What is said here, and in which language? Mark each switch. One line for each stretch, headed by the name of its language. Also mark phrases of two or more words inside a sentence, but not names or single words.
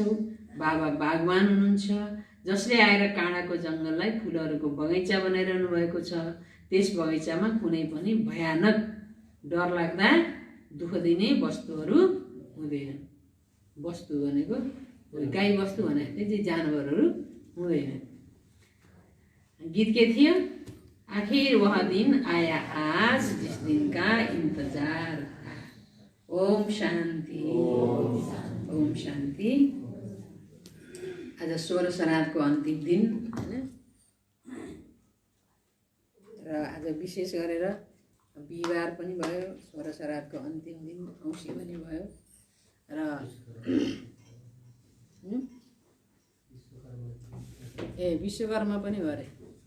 Nepali: बाबा बागवान हुनुहुन्छ, जसले आएर काँडाको जङ्गललाई फुलहरूको बगैँचा बनाइरहनु भएको छ। त्यस बगैँचामा कुनै पनि भयानक डर लाग्दा दुःख दिने वस्तुहरू हुँदैन। वस्तु भनेको गाई बस्तु भनेको चाहिँ जानवरहरू हुँदैन। गीत के थियो?
Hindi: आखिर वह दिन आया आज जिस दिन का इंतजार था।
Nepali: ओम शान्ति, ओम शान्ति। आज 16 श्राद्धको अन्तिम दिन होइन, र आज विशेष गरेर बिहिबार पनि भयो, 16 श्राद्धको अन्तिम दिन, औँसी पनि भयो र विश्वकर्मा पनि भयो अरे।